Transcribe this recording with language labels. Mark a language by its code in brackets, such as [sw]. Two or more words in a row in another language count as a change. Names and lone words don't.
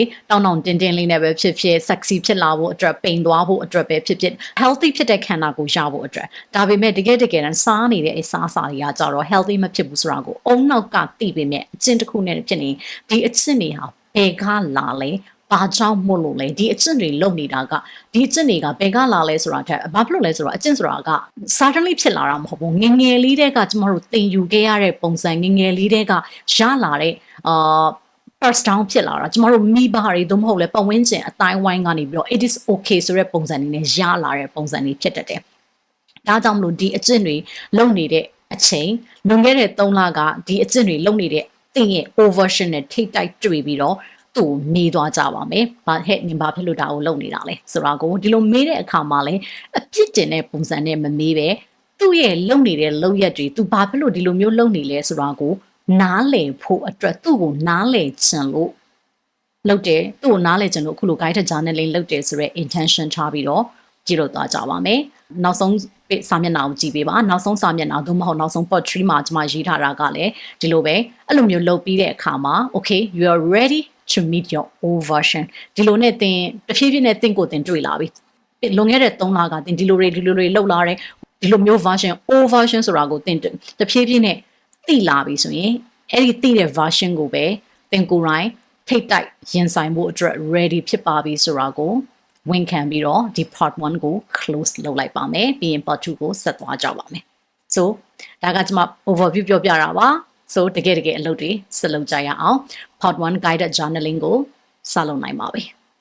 [my] တောင်းတင်းလေးနဲ့ပဲဖြစ်ဖြစ် sexy ဖြစ်လာဖို့အတွက်ပိန်သွားဖို့အတွက်ပဲဖြစ်ဖြစ် healthy ဖြစ်တဲ့ခန္ဓာကိုယ်ရဖို့အတွက်ဒါပေမဲ့တကယ်တမ်းစားနေတဲ့အစားအစာတွေကကြတော့ healthy မဖြစ်ဘူးဆိုတာကိုအုံနောက်ကသိပေမဲ့အကျင့်တစ်ခုနဲ့ဖြစ်နေဒီအကျင့်တွေဟာဘယ်ကလာလဲဘာကြောင့်မို့လို့လဲဒီအကျင့်တွေလုပ်နေတာကဒီအကျင့်တွေကဘယ်ကလာလဲဆိုတာထက်ဘာဖြစ်လို့လဲဆိုတော့အကျင့်ဆိုတာက suddenly ဖြစ်လာတာမဟုတ်ဘူးငငယ်လေးတည်းကကျမတို့သင်ယူခဲ့ရတဲ့ပုံစံငငယ်လေးတည်းကရလာတဲ့ [en] first down [my] ဖြစ်လာတာကျမတို့မိဘတွေသို့မဟုတ်လဲပတ်ဝန်းကျင်အတိုင်းဝိုင်းကနေပြီးတော့ [en] it is okay [my] ဆိုတဲ့ပုံစံတွေနဲ့ရလာတဲ့ပုံစံတွေဖြစ်တတ်တယ်ဒါကြောင့်မလို့ဒီအကျင့်တွေလုပ်နေတဲ့အချိန်လွန်ခဲ့တဲ့3လကဒီအကျင့်တွေလုပ်နေတဲ့သင်ရဲ့ overversion နဲ့ထိတ်တိုက်တွေ့ပြီးတော့သူ့နေသွားကြပါမယ်။ဘာဟဲ့န င်ဘာဖြစ်လို့ဒါကိုလုပ်နေတာလဲဆိုတာကိုဒီလိုမေးတဲ့အခါမှာလည်းအပြစ်တင်တဲ့ပုံစံနဲ့မမေးပဲသူ့ရဲ့လုပ်နေတဲ့လုပ်ရက်တွေသူဘာဖြစ်လို့ဒီလိုမျိုးလုပ်နေလဲဆိုတာကိုနားလည်ဖို့အတွက်သူ့ကိုနားလည်ချင်လို့လုပ်တယ် သူ့ကိုနားလည်ချင်လို့အခုလို [en] guided journaling [my] လုပ်တယ်ဆိုတဲ့ intention ထားပြီးတော့ကြည့်လို့သွားကြပါမယ်။နောက်ဆုံးစာမျက်နှာကိုကြည့်ပေးပါနောက်ဆုံးစာမျက်နှာသို့မဟုတ်နောက်ဆုံး part 3မှာကျွန်မရေးထားတာက လည်းဒီလိုပဲအဲ့လိုမျိုးလုပ်ပြီးတဲ့အခါမှာ [en] okay you are ready to meet your old version [my] ဒီလိုနဲ့သင်တဖြည်းဖြည်းနဲ့သင်ကိုသင် တွေ့လာပြီလွန်ခဲ့တဲ့3လကသင်ဒီလိုတွေလောက်လာတယ်ဒီလိုမျိုး [en] version old version [my] ဆိုတာကိုသင်တဖြည်းဖြည်းနဲ့သိလာပြီဆိုရင်အဲ့ဒီသိတဲ့ version ကိုပဲသင်ကိုယ်တိုင်ထိတ်တိုက်ရင်ဆိုင်ဖို့အတွက် ready ဖြစ်ပါပြီဆိုတာကိုဝန်ခံပြီးတော့ဒီ part 1ကို close လုပ်လိုက်ပါမယ်ပြီးရင် part 2ကိုဆက်သွားကြပါမယ် so ဒါကကျွန်မ overview ပြောပြတာပါ so တကယ်အလုပ်တွေဆက်လုပ်ကြရအောင် [en] part 1 guided journaling [my] ကိုစလုပ်နိုင်ပါပြီ